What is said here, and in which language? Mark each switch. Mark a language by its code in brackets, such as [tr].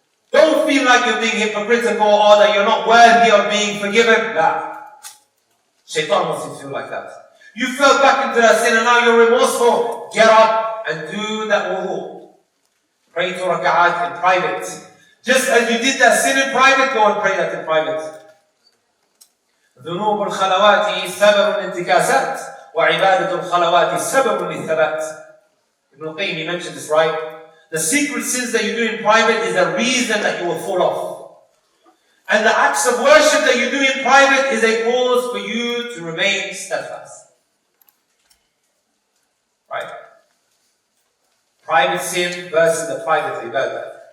[en] Don't feel like you're being hypocritical or that you're not worthy of being forgiven. Nah. Shaitan wants you to feel like that. You fell back into that sin and now you're remorseful. Get up and do that wudu. Pray 2 raka'at in private. Just as you did that sin in private, go and pray that in private. [ar] ذنوب الخلوات سبب الانتكاسات وعبادة الخلوات سبب للثبات. [en] Ibn al-Qayyim mentioned this, right? The secret sins that you do in private is the reason that you will fall off. And the acts of worship that you do in private is a cause for you to remain steadfast. Right? Private sin versus the private ibadah.